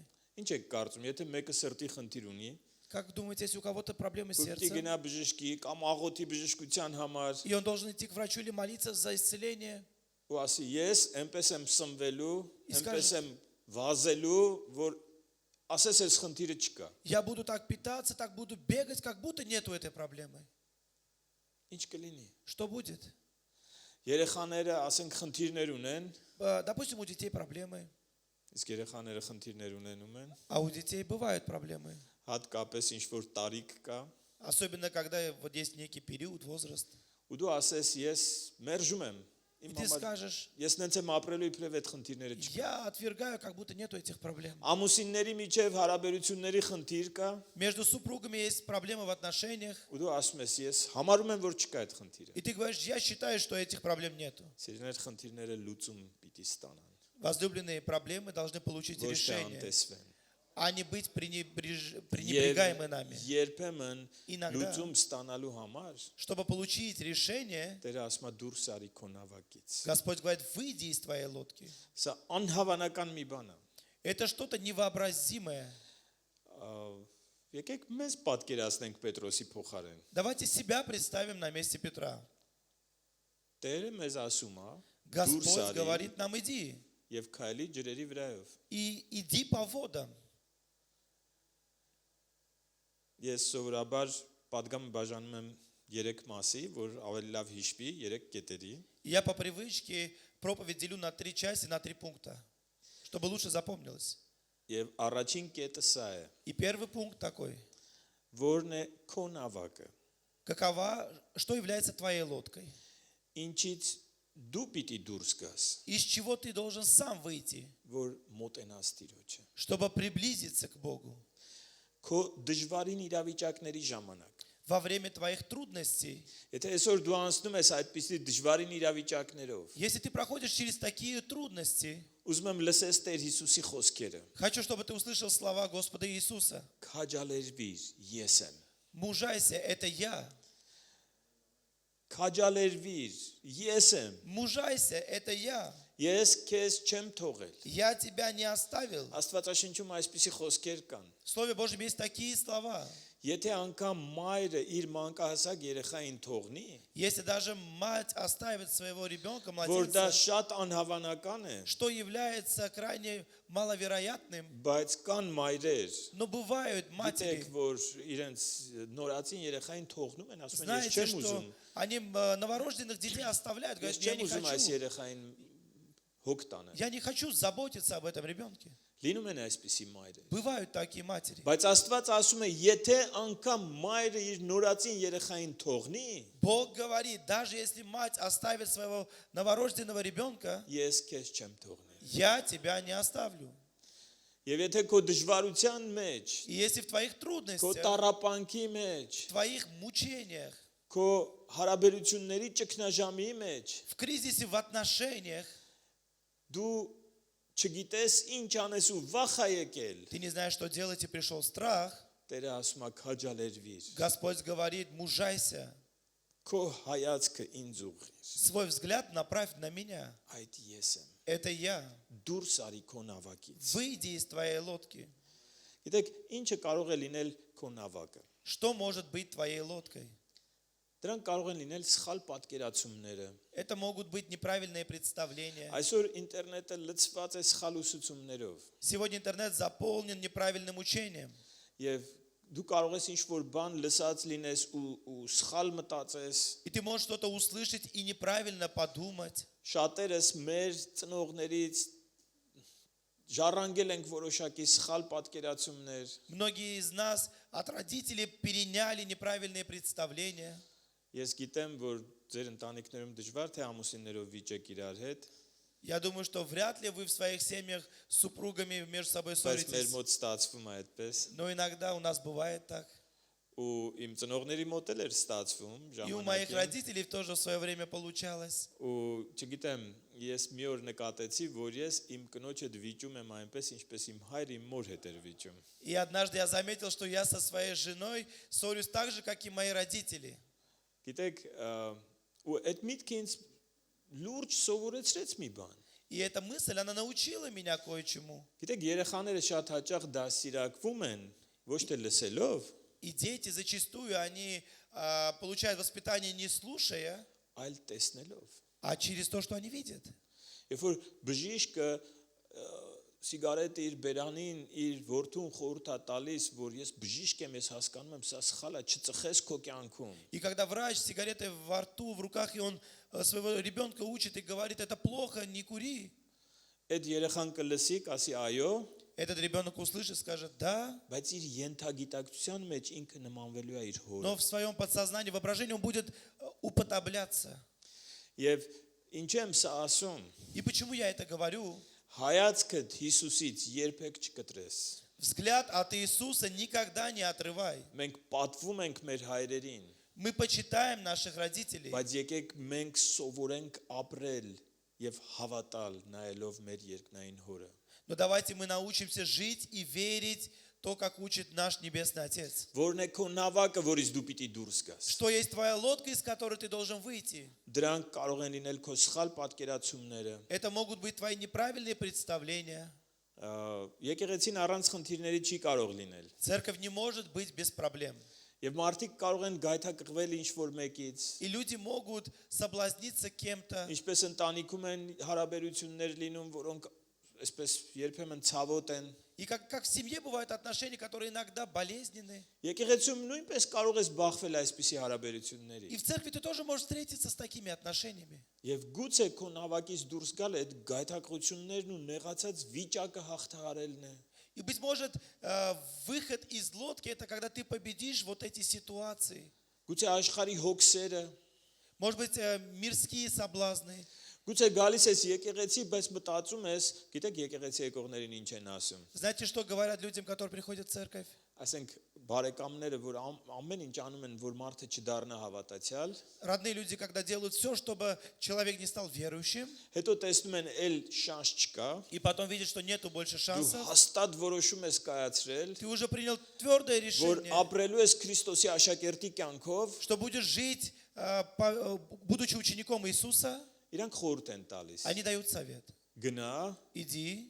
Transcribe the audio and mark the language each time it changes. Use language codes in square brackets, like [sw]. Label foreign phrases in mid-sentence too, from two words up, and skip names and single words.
[hy] Ինչ եք կարծում, եթե մեկը սրտի խնդիր ունի, [ru] Как думаете, если у кого-то проблемы с [hy] ուտի [ru] сердцем, [hy] գնա բժշկի կամ աղոթի բժշկության համար, [ru] и он должен идти к врачу или молиться за исцеление, [hy] ու ասի ես այնպես եմ սնվելու, Իսկ այնպես եմ վազելու, որ ասես այս խնդիրը չկա։ [ru] я буду так питаться, так буду бегать, как будто нету этой проблемы. [hy] Ինչ կլինի։ [ru] Что будет? [hy] Երեխաները ասենք խնդիրներ ունեն, [ru] Допустим, у детей проблемы, [hy] իսկ երեխաները խնդիրներ ունենում են, [ru] а у детей бывают проблемы. [hy] հատկապես ինչ որ տարիք կա, [ru] Особенно, когда вот есть некий период, возраст. [hy] ու դու ասես ես մերժում եմ։ [ru] И [hy] Իմ [ru] ты [hy] համար [ru] скажешь: [hy] ես նենց եմ ապրելու իբրև այդ խնդիրները չկա։ [ru] я отвергаю, как будто нету этих проблем. [hy] Ամուսինների միջև հարաբերությունների խնդիր կա, [ru] Между супругами есть проблемы в отношениях, [hy] ու դու ասում ես ես համարում եմ որ չկա այդ խնդիրը։ [ru] и ты говоришь: я считаю, что этих проблем нету. [hy] Սիրուն այդ խնդիրները լուծում պիտի ստանան, [ru] Возлюбленные проблемы должны получить [hy] ոչ թե [ru] решение, [hy] անտեսվեն։ [ru] а не быть пренебрегаемы нами. [hy] Երբեմն Ինագդա լուծում ստանալու համար [ru] Чтобы получить решение, [hy] Տերը ասում է դուրս արի քո նավակից։ [ru] Господь говорит: выйди из твоей лодки. [hy] Սա անհավանական մի բան է։ [ru] Это что-то невообразимое. [hy] Եկեք մեզ պատկերացնենք Պետրոսի փոխարեն։ [ru] Давайте себя представим на месте Петра. [hy] Տերը մեզ ասում է. [ru] Господь говорит нам, иди, [hy] Եվ քայլի ջրերի վրայով։ [ru] и иди по водам. [hy] Ես սովորաբար պատգամը բաժանում եմ 3 մասի, որ ավելի լավ հիշվի, 3 կետերի։ [ru] Я по привычке проповедь делю на 3 части, на 3 пункта, чтобы лучше запомнилось. [hy] Եվ առաջին կետը սա է. [ru] И первый пункт такой. [hy] Որն է քո նավակը։ [ru] Что является твоей лодкой? [hy] Ինչից դու պիտի դուրս գաս, [ru] Из чего ты должен сам выйти, [hy] որ մոտենաս Տիրոջը։ [ru] чтобы приблизиться к Богу? [hy] Քո դժվարին իրավիճակների ժամանակ։ [ru] Во время твоих трудностей. [hy] Եթե այսօր դու անցնում ես այդպիսի դժվարին իրավիճակներով, [ru] Если ты проходишь через такие трудности, [hy] ուզում եմ լսես Տեր Հիսուսի խոսքերը։ [ru] хочу, чтобы ты услышал слова Господа Иисуса. [hy] Քաջալերվիր, ես եմ։ [ru] Мужайся, это я. [hy] Քաջալերվիր, ես եմ։ [ru] Мужайся, это я. [hy] Ես քեզ չեմ թողել։ [ru] Я тебя не оставил. [hy] Աստվածաշնչում այսպիսի խոսքեր կան։ [ru] В Слове Божьем есть такие слова. [hy] Եթե անգամ մայրը իր մանկահասակ երեխային թողնի, [ru] Если даже мать оставит своего ребенка, [hy] որ դա [ru] младенца, [hy] շատ անհավանական է, [ru] что является крайне маловероятным, [hy] բայց կան մայրեր, [ru] но бывают матери. [hy] գիտեք, որ իրենց նորածին երեխային թողնում են, ասում են, ես [ru] Знаете, [hy] չեմ [ru] что [hy] ուզում, [ru] они новорожденных детей оставляют, [hy] ես [ru] говорят, я [hy] չեմ [ru] не [hy] ուզում այս [ru] хочу. [hy] երեխային հոգ տանեմ։ [ru] Я не хочу заботиться об этом ребенке. [hy] Լինում են այսպիսի մայրեր։ [ru] Бывают такие матери. [hy] Բայց Աստված ասում է, եթե անգամ մայրը իր նորածին երեխային թողնի, [ru] Бог говорит, даже если мать оставит своего новорожденного ребенка, [hy] ես քեզ չեմ թողնի։ [ru] я тебя не оставлю. [hy] Եվ եթե քո դժվարության մեջ, [ru] И если в твоих [hy] քո [ru] трудностях, [hy] տառապանքի մեջ, [ru] в твоих мучениях, [hy] քո հարաբերությունների ճգնաժամի մեջ [ru] в кризисе в отношениях, [hy] դու չգիտես ինչ անես ու վախ է եկել, [ru] ты не знаешь, что делать, и пришел страх, [hy] Տերը ասում է քաջալերվիր, [ru] Господь говорит, мужайся, [hy] քո հայացքը ինձ ուղղիր, [ru] свой взгляд направь на меня. [hy] այդ ես եմ, [ru] Это я. [hy] դուրս արի քո նավակից։ [ru] Выйди из твоей лодки. [hy] Գիտեք, ինչը կարող է լինել քո նավակը։ [ru] Что может быть твоей лодкой? [hy] Դրանք կարող են լինել սխալ պատկերացումները։ [ru] Это могут быть неправильные представления. [hy] Այսօր ինտերնետը լցված է սխալ ուսուցումներով, [ru] Сегодня интернет заполнен неправильным учением. [hy] եւ դու կարող ես ինչ-որ բան լսած լինես ու սխալ մտածես։ [ru] И ты можешь что-то услышать и неправильно подумать. [hy] Շատերս մեր ծնողներից ժառանգել ենք որոշակի սխալ պատկերացումներ։ [ru] Многие из нас от родителей переняли неправильные представления. [hy] Ես գիտեմ, որ ձեր ընտանիքներում դժվար թե ամուսիններով վիճեք իրար հետ, [ru] Я думаю, что вряд ли вы в своих семьях с супругами между собой [hy] բայց մեր [ru] ссоритесь. [hy] մոտ ստացվում է այդպես։ [ru] Но иногда у нас бывает так. [hy] Ու իմ ծնողների мոտ էլ էր ստացվում [ru] И у моих [hy] ժամանակին։ [ru] родителей тоже в свое время получалось. [hy] Ու չգիտեմ, ես մի օր նկատեցի, որ ես իմ կնոջ հետ վիճում եմ այնպես, ինչպես իմ հայրը իմ մոր հետ էր վիճում։ [ru] И однажды я заметил, что я со своей женой ссорюсь так же, как и мои родители. [hy] Գիտեք, ու այդ միտքը ինձ լուրջ սովորեցրեց մի բան։ [ru] И эта мысль, она научила меня кое-чему. [hy] Գիտեք, երեխաները շատ հաճախ դասիրակվում են ոչ թե լսելով, [ru] И дети зачастую, они получают воспитание не слушая, [hy] այլ տեսնելով։ [ru] а через то, что они видят. [hy] Երբ որ բժիշկը սիգարետը իր բերանին իր որդուն խորհուրդ է տալիս, որ ես բժիշկ եմ, ես հասկանում եմ, սա սխալ է, չծխես քո կյանքում։ [ru] И когда врач с сигаретой во рту, в руках, и он своего ребенка учит и говорит, это плохо, не кури. [hy] Այդ երեխան կլսի, կասի այո, [ru] Этот ребенок услышит, скажет да, [hy] բայց իր ենթագիտակցության մեջ ինքը նմանվելու է իր հորը։ [ru] но в своем подсознании, воображении он будет уподобляться. [hy] Եվ ինչ եմ սա ասում, [ru] И почему я это говорю? [hy] հայացքդ Հիսուսից երբեք չկտրես։ [ru] Взгляд от Иисуса никогда не отрывай. [hy] Մենք պատվում ենք մեր հայրերին, [ru] Мы почитаем наших родителей, [hy] բայց եկեք մենք սովորենք ապրել եւ հավատալ նայելով մեր երկնային հորը։ [ru] но давайте мы научимся жить и верить то, как учит наш Небесный Отец. [hy] Որն է քո նավակը, որից դու պիտի դուրս գաս։ [ru] Что есть твоя лодка, из которой ты должен выйти? [hy] Դրանք կարող են լինել քո սխալ պատկերացումները, [ru] Это могут быть твои неправильные представления, [hy] Եկեղեցին առանց խնդիրների չի կարող լինել։ [ru] Церковь не может быть без проблем. [hy] Եվ մարդիկ կարող են գայթակղվել ինչ-որ մեկից, [ru] И люди могут соблазниться кем-то. [hy] ինչպես ընտանիքում են հարաբերություններ լինում, որոնք այսպես երբեմն ցավոտ են։ [ru] И как в семье бывают отношения, которые иногда болезненны. [hy] Եկեղեցում նույնպես կարող ես բախվել այսպիսի հարաբերությունների։ [ru] И в церкви ты тоже можешь встретиться с такими отношениями. [hy] Եվ գուցե քո նավակից դուրս գալ այդ գայթակղություններն ու նեղացած վիճակը հաղթահարելն է։ [ru] И, быть может, выход из лодки – это когда ты победишь вот эти ситуации. [hy] Գուցե աշխարհի հոգսերը, [ru] Может быть, мирские соблазны. [hy] գուցե գալիս ես եկեղեցի, բայց մտածում ես, գիտեք եկեղեցի եկողներին ինչ են ասում։ [ru] Знаете, что говорят людям, которые приходят в церковь? [hy] Ասենք բարեկամները, որ ամեն ինչ անում են, որ մարդը չդառնա հավատացյալ, [ru] Родные люди, когда делают все, чтобы человек не стал верующим, [hy] հետո տեսնում են էլ շանս չկա, [ru] и потом видят, что нету больше [hy] դու [ru] шансов, [hy] հաստատ որոշում ես կայացրել, [ru] ты уже принял твердое [hy] որ [ru] решение, [hy] ապրելու ես Քրիստոսի աշակերտի կյանքով, [ru] что будешь жить, будучи учеником Иисуса, [hy] իրանք խորհուրդ են տալիս։ [ru] они дают совет. [hy] Գնա, [ru] Иди,